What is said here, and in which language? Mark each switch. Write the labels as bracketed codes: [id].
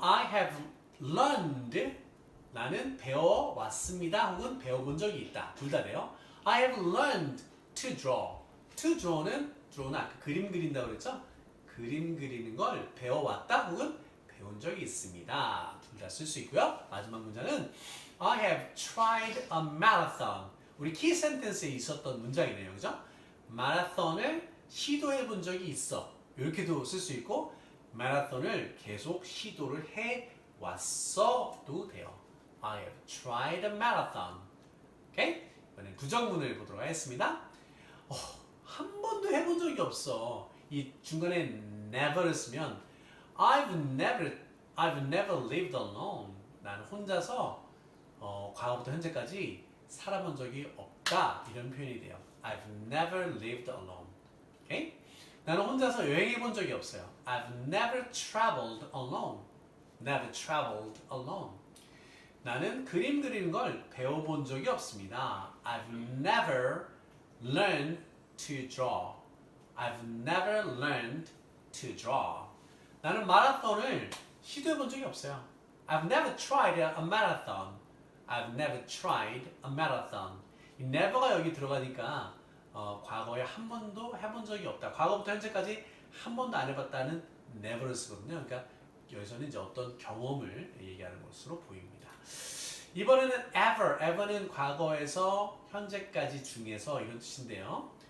[en] I have learned. [ko] 나는 배워왔습니다. 혹은 배워본 적이 있다. 둘 다 돼요. [en] I have learned to draw. [ko] To draw는 아까 그림 그린다고 그랬죠? 그림 그리는 걸 배워왔다 혹은 배운 적이 있습니다. 둘 다 쓸 수 있고요. 마지막 문장은 [en] I have tried a marathon. [ko] 우리 키 센텐스에 있었던 문장이네요. 그죠? 마라톤을 시도해 본 적이 있어. 이렇게도 쓸 수 있고 마라톤을 계속 시도를 해 왔어도 돼요. [en] I have tried a marathon. 오케이? [ko] 이번엔 부정문을 보도록 하겠습니다. 한 번도 해본 적이 없어. 이 중간에 never를 쓰면 [en] I've never lived alone. [ko] 나는 혼자서 과거부터 현재까지 살아본 적이 없다. 이런 표현이 돼요. [en] I've never lived alone. [ko] 오케이? 나는 혼자서 여행해본 적이 없어요. [en] I've never traveled alone. Never traveled alone. [ko] 나는 그림 그리는 걸 배워본 적이 없습니다. [en] I've never learned to draw. I've never learned to draw. [ko] 나는 마라톤을 시도해본 적이 없어요. [en] I've never tried a marathon. I've never tried a marathon. [ko] 이 never가 여기 들어가니까 과거에 한 번도 해본 적이 없다. 과거부터 현재까지 한 번도 안 해봤다는 never를 쓰거든요. 그러니까 여기서는 이제 어떤 경험을 얘기하는 것으로 보입니다. 이번에는 ever는 과거에서 현재까지 중에서 이런 뜻인데요.